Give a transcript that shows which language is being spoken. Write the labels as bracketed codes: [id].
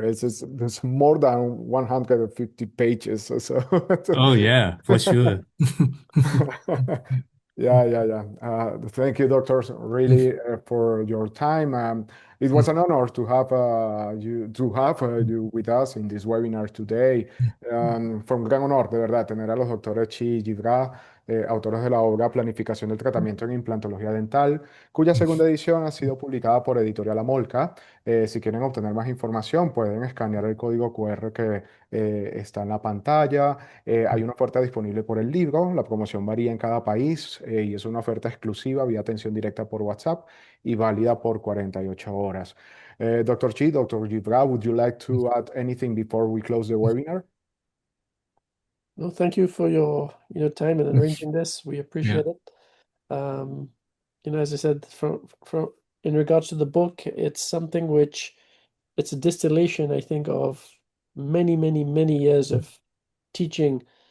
[en] There's more than 150 pages. Oh yeah, for sure. Yeah. Thank you, doctors, really for your time. It was an honor to have you with us in this webinar today. [es] Fue un gran honor, de verdad, tener a los doctores Chee y Jivraj, autores de la obra Planificación del tratamiento en implantología dental, cuya segunda edición ha sido publicada por Editorial Amolca. Si quieren obtener más información, pueden escanear el código QR que está en la pantalla. Hay una oferta disponible por el libro, la promoción varía en cada país y es una oferta exclusiva vía atención directa por WhatsApp y válida por 48 horas. [en] Dr. Chi, Dr. Jivraj, would you like to add anything before we close the webinar? No, thank you for your time in arranging this. We appreciate it. As I said, in regards to the book, it's something which it's a distillation, I think, of many, many, many years of teaching.